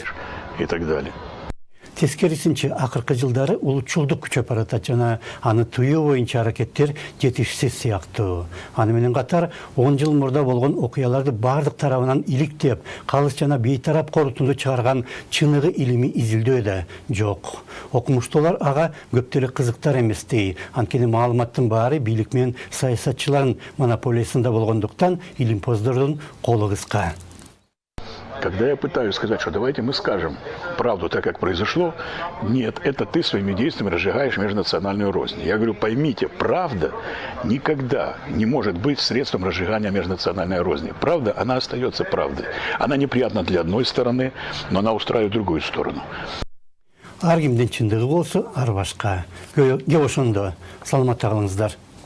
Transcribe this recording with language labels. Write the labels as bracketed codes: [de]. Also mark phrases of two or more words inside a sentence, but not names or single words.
[ru] И так далее. [ky] Тескерисинче, акыркы жылдары улутчулдук күчөп баратат жана аны тыюу боюнча аракеттер жетишсиз сыяктуу. Аны менен катар 10 жыл мурда болгон окуяларды бардык тарабынан иликтеп, калыс жана бейтарап корутунду чыгарган чыныгы илимий изилдөө да жок. Окумуштуулар ага көп деле кызыктар эмес дей. Анткени маалыматтын баары бийлик менен саясатчылардын монополиясында болгондуктан илимпоздордун колу кыска. [ru] Когда я пытаюсь сказать, что давайте мы скажем правду так, как произошло, нет, это ты своими действиями разжигаешь межнациональную рознь. Я говорю, поймите, правда никогда не может быть средством разжигания межнациональной розни. Правда, она остается правдой. Она неприятна для одной стороны, но она устраивает другую сторону. [ky] Ар кимдин чындыгы болсо, ар башка. Ошондо саламатта калыңыздар.